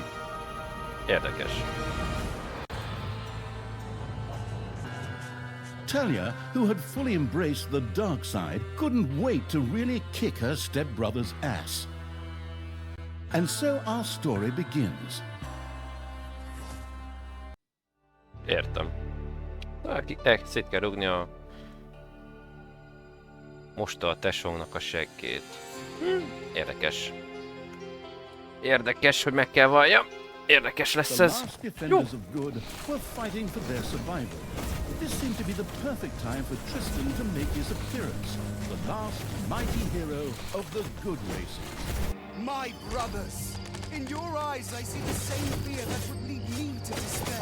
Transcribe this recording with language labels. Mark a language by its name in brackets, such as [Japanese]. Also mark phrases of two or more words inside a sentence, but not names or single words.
[Hungarian] Érdekes. [English] Talia, who had fully embraced the dark side, couldn't wait to really kick her stepbrother's ass. And so our story begins. [Hungarian] Értem. Szét kell rúgni a... Mosta a tesónknak a seggét. Érdekes. Érdekes, hogy meg kell valljam. Érdekes lesz ez. Jó. [English] This seemed to be the perfect time for Tristan to make his appearance, the last mighty hero of the good races. My brothers! In your eyes I see the same fear that would lead me to despair.